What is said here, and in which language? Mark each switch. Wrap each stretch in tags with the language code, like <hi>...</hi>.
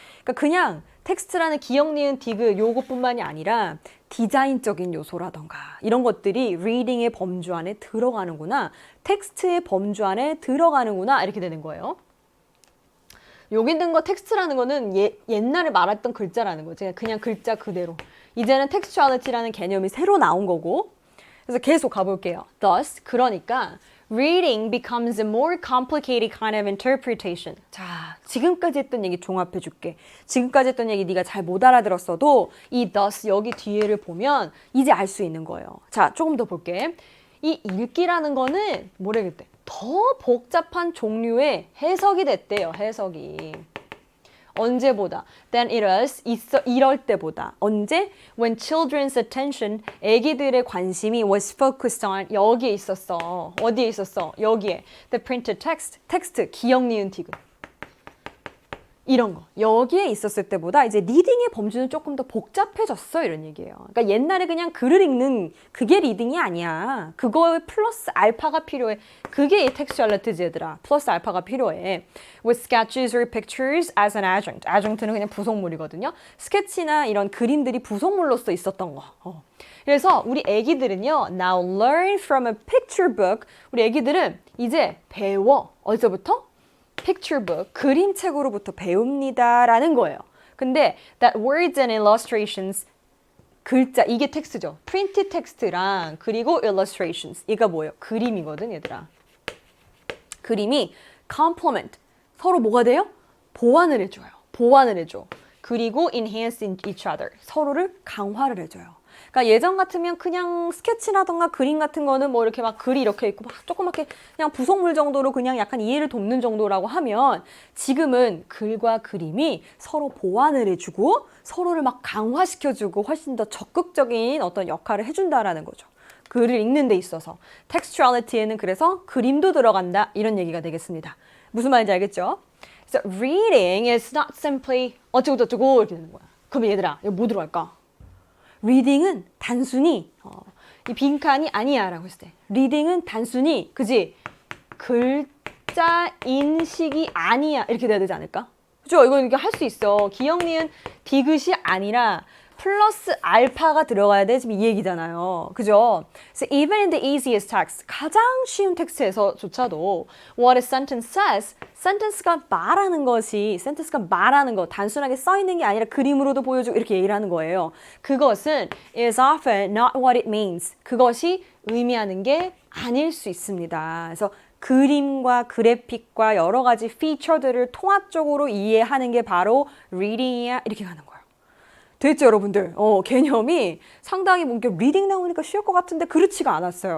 <ko>그러니까 그냥 텍스트라는 기억, 니은, 디귿 요것뿐만이 아니라 디자인적인 요소라던가 이런 것들이 리딩의 범주 안에 들어가는구나. 텍스트의 범주 안에 들어가는구나. 이렇게 되는 거예요. 여기 있는 거 텍스트라는 거는 옛날에 말했던 글자라는 거지. 그냥 글자 그대로. 이제는 textuality라는 개념이 새로 나온 거고. 그래서 계속 가볼게요.</ko> <en>Thus,</en> <ko>그러니까</ko> <en>reading becomes a more complicated kind of interpretation.</en> <ko>자, 지금까지 했던 얘기 종합해 줄게. 지금까지 했던 얘기 네가 잘 못 알아들었어도 이 thus 여기 뒤에를 보면 이제 알 수 있는 거예요. 자, 조금 더 볼게. 이 읽기라는 거는 뭐래겠대? 더 복잡한 종류의 해석이 됐대요. 해석이. 언제보다</ko> <en>than it was</en> <ko>이럴 때보다 언제?</ko> <en>When children's attention</en> <ko>애기들의 관심이</ko> <en>was focused on</en> <ko>여기에 있었어. 어디에 있었어? 여기에 the printed text 텍스트 기억 니은 디귿 이런 거 여기에 있었을 때보다 이제 리딩의 범주는 조금 더 복잡해졌어 이런 얘기예요. 그러니까 옛날에 그냥 글을 읽는 그게 리딩이 아니야. 그거에 플러스 알파가 필요해. 그게 이 텍스츄얼리티지 얘들아. 플러스 알파가 필요해.</ko> <en>With sketches or pictures as an adjunct.</en> <ko>adjunct는 그냥 부속물이거든요. 스케치나 이런 그림들이 부속물로서 있었던 거. 그래서 우리 애기들은요.</ko> <en>Now learn from a picture book.</en> <ko>우리 애기들은 이제 배워. 어디서부터? picture book, 그림책으로부터 배웁니다라는 거예요. 근데</ko> <en>that words and illustrations,</en> <ko>글자, 이게 텍스트죠. printed text랑 그리고 illustrations, 이가 뭐예요? 그림이거든, 얘들아. 그림이 complement, 서로 뭐가 돼요? 보완을 해줘요. 보완을 해줘. 그리고</ko> <en>enhance each other,</en> <ko>서로를 강화를 해줘요. 그러니까 예전 같으면 그냥 스케치라던가 그림 같은 거는 뭐 이렇게 막 글이 이렇게 있고 막 조그맣게 그냥 부속물 정도로 그냥 약간 이해를 돕는 정도라고 하면 지금은 글과 그림이 서로 보완을 해주고 서로를 막 강화시켜주고 훨씬 더 적극적인 어떤 역할을 해준다라는 거죠. 글을 읽는 데 있어서 textuality에는 그래서 그림도 들어간다 이런 얘기가 되겠습니다. 무슨 말인지 알겠죠?</ko> <en>So reading is not simply</en> <ko>어쩌고저쩌고 이렇게 되는 거야. 그럼 얘들아 이거 뭐 들어갈까? 리딩은 단순히 이 빈칸이 아니야 라고 했을 때 리딩은 단순히 그지 글자 인식이 아니야 이렇게 돼야 되지 않을까? 그죠? 이거 이렇게 할 수 있어. 기억 니은 디귿이 아니라 플러스 알파가 들어가야 돼. 지금 이 얘기잖아요. 그죠?</ko> <en>So even in the easiest text,</en> <ko>가장 쉬운 텍스트에서조차도</ko> <en>what a sentence says,</en> <ko>sentence가 말하는 거, 단순하게 써 있는 게 아니라 그림으로도 보여주고 이렇게 얘기를 하는 거예요. 그것은</ko> <en>is often not what it means.</en> <ko>그것이 의미하는 게 아닐 수 있습니다. 그래서 그림과 그래픽과 여러 가지 피처들을 통합적으로 이해하는 게 바로 reading이야. 이렇게 가는 거예요. 됐죠, 여러분들? 개념이 상당히 뭔가 리딩 나오니까 쉬울 것 같은데 그렇지가 않았어요.</ko>